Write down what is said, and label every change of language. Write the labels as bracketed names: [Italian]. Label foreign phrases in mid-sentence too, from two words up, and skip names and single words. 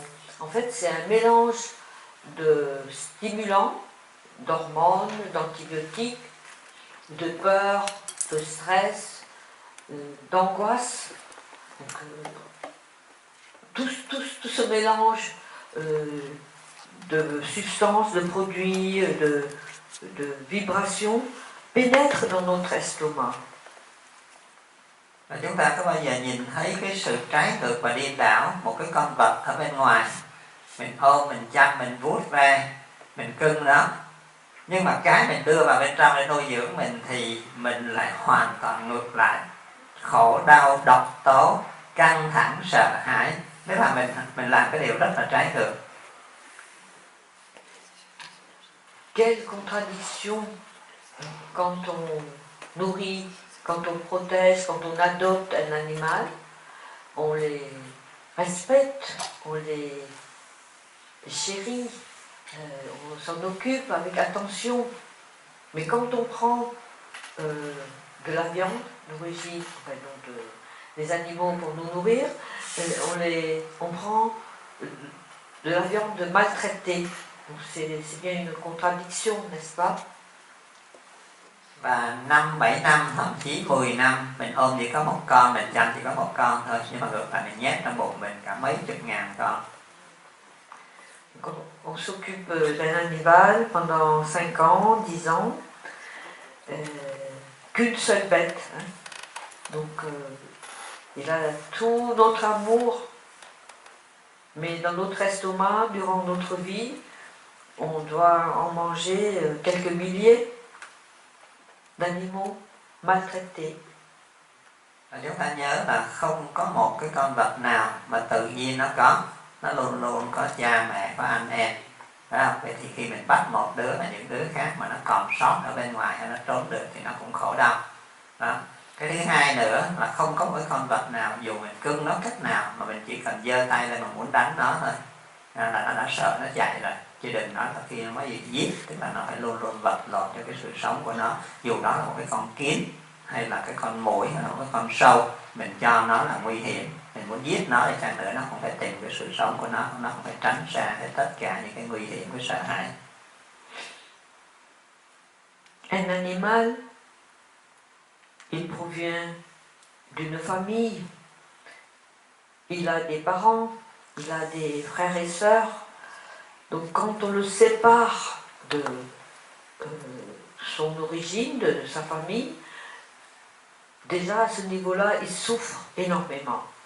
[French] En fait, c'est un mélange de stimulants, d'hormones, d'antibiotiques, de peur, de stress, d'angoisse. Tout ce mélange de substances, de produits, de vibrations pénètre dans notre estomac. [Vietnamese] Và chúng ta có bao giờ nhìn thấy cái sự trái ngược và điên đảo một cái con vật ở bên ngoài, mình ôm, mình chăm, mình vuốt ve, mình cưng nó, nhưng mà cái mình đưa vào bên trong để nuôi dưỡng mình thì mình lại hoàn toàn ngược lại, khổ đau, độc tố, căng thẳng, sợ hãi. Tức là mình làm cái điều rất là trái ngược. [French] Quelle contradiction quand on nourrit, quand on protège, quand on adopte un animal, on les respecte, on les chérit, on s'en occupe avec attention. Mais quand on prend de la viande d'origine, enfin, donc des animaux pour nous nourrir, on prend de la viande maltraitée. Donc c'est bien une contradiction, n'est-ce pas? [Vietnamese] Và 5-7 năm, thậm chí 10 năm mình ôm chỉ có một con, mình chăm chỉ có một con thôi, nhưng mà ngược lại mình nhét trong bụng mình cả mấy chục ngàn con. [French] On s'occupe d'un animal pendant 5 ans, 10 ans, qu'une seule bête. Hein. Donc il a tout notre amour, mais dans notre estomac, durant notre vie, on doit en manger quelques milliers d'animaux maltraités. [Vietnamese] Và chúng ta nhớ là không có một cái con vật nào mà tự nhiên nó luôn luôn có cha mẹ, có anh em. Phải không? Vậy thì khi mình bắt một đứa mà những đứa khác mà nó còn sót ở bên ngoài hay nó trốn được thì nó cũng khổ đau. Đó. Cái thứ hai nữa là không có một con vật nào dù mình cưng nó cách nào mà mình chỉ cần giơ tay lên mà muốn đánh nó thôi là nó đã sợ, nó chạy rồi. Chứ đừng nói là khi nó mới giết, tức là nó phải luôn luôn vật lộn cho cái sự sống của nó. Dù đó là một cái con kiến hay là cái con muỗi hay là một cái con sâu, mình cho nó là nguy hiểm, mình muốn giết nó thì chăng nữa nó cũng phải tìm cái sự sống của nó cũng phải tránh xa hết tất cả những cái nguy hiểm, cái sợ hãi. [French] Un animal, il provient d'une famille, il a des parents, il a des frères et sœurs. Donc quand on le sépare de son origine, de sa famille, déjà à ce niveau-là, il souffre énormément.